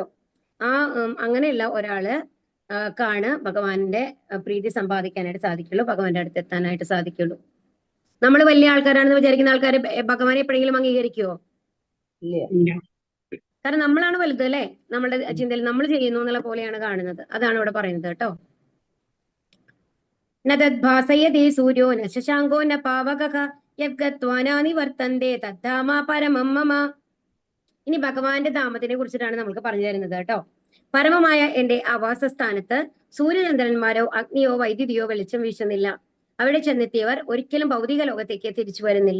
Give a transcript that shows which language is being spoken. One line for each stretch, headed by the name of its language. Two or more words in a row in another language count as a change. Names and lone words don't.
Malayalam: അങ്ങനെയുള്ള ഒരാള് ാണ് ഭഗവാന്റെ പ്രീതി സമ്പാദിക്കാനായിട്ട് സാധിക്കുള്ളൂ, ഭഗവാന്റെ അടുത്ത് എത്താനായിട്ട് സാധിക്കുള്ളൂ. നമ്മൾ വലിയ ആൾക്കാരാണെന്ന് വിചാരിക്കുന്ന ആൾക്കാര് ഭഗവാനെ എപ്പോഴെങ്കിലും അംഗീകരിക്കുവോ? കാരണം നമ്മളാണ് വലുത് അല്ലെ. നമ്മളുടെ ചിന്തയിൽ നമ്മൾ ചെയ്യുന്നു എന്നുള്ള പോലെയാണ് കാണുന്നത്. അതാണ് ഇവിടെ പറയുന്നത് കേട്ടോ.
Sanskrit: ന തദ്ഭാസയതേ സൂര്യോ ന ശശാങ്കോ ന പാവകഃ യദ്ഗത്വാനാനി വർത്തന്തേ തദ്ധാമ പരമം മമ.
Malayalam: ഇനി ഭഗവാന്റെ ധാമത്തിനെ കുറിച്ചിട്ടാണ് നമുക്ക് പറഞ്ഞു തരുന്നത് കേട്ടോ. പരമമായ എന്റെ ആവാസസ്ഥാനത്ത് സൂര്യചന്ദ്രന്മാരോ അഗ്നിയോ വൈദ്യുതിയോ വെളിച്ചം വീശുന്നില്ല. അവിടെ ചെന്നെത്തിയവർ ഒരിക്കലും ഭൗതിക ലോകത്തേക്ക് തിരിച്ചു വരുന്നില്ല.